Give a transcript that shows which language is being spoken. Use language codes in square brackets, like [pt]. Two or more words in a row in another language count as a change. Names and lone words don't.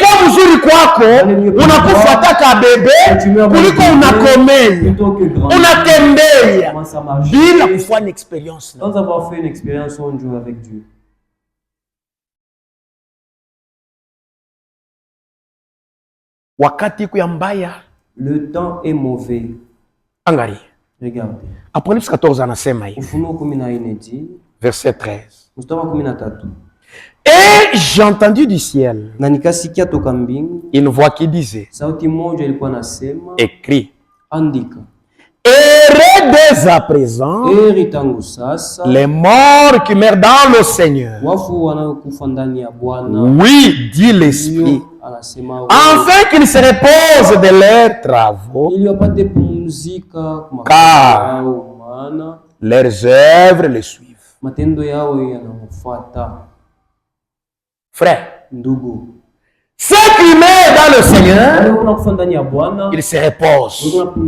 [fr] Sans avoir fait une expérience un jour avec Dieu. Le temps est mauvais. Regardez. [sw] Apocalypse 14 anasema hivi. [fr] Ufunuo 14 dit, verset 13. [sw] Mstari wa 13. [fr] Et j'ai entendu du ciel [sw] na nikasikia toka mbingu [fr] une voix qui disait, [sw] sauti moja ilikuwa nasema, [fr] écrit, [sw] andika, [fr] et dès à présent [sw] tangu sasa [fr] les morts qui meurent dans le Seigneur, [sw] wafu wanaokufa ndani ya Bwana, [fr] oui, dit l'Esprit, afin qu'ils se reposent de leurs travaux, car leurs œuvres les suivent. Frère, ceux qui meurent dans le Seigneur, ils se reposent.